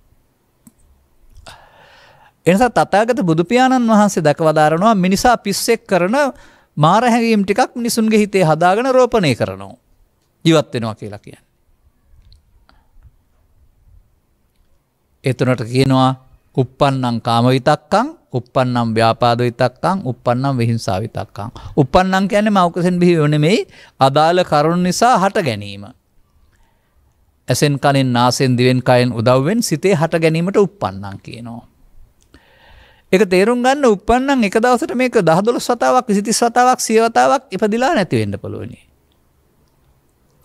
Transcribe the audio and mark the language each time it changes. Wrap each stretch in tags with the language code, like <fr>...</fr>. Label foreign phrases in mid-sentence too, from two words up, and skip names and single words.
<si>එනිසා තථාගත බුදු පියාණන් වහන්සේ දක්වදාරනවා මිනිසා පිස්සෙක් කරන මාර හැඟීම් ටිකක් මිනිසුන්ගේ හිතේ හදාගෙන රෝපණය කරනවා. ජීවත් වෙනවා කියලා කියන්නේ. ඒ තුනට කියනවා</si> <pi>uppannam කාම විතක්කං, uppannam ව්‍යාපාද විතක්කං, uppannam විහිංසා විතක්කං.</pi> <si>uppannam කියන්නේ මෞකසෙන් බිහිව නෙමෙයි අදාළ කරුණ නිසා හට ගැනීම. ඇසෙන් කනෙන් නාසෙන් දිවෙන් කයෙන් උදව්වෙන් සිතේ හට ගැනීමට uppannam කියනවා. ඒක තේරුම් ගන්න uppannam එක දවසට මේක 10 12 වතාවක් 20 30 වතාවක් 100 වතාවක් ඉපදිලා නැති වෙන්න පුළුවනි.</si>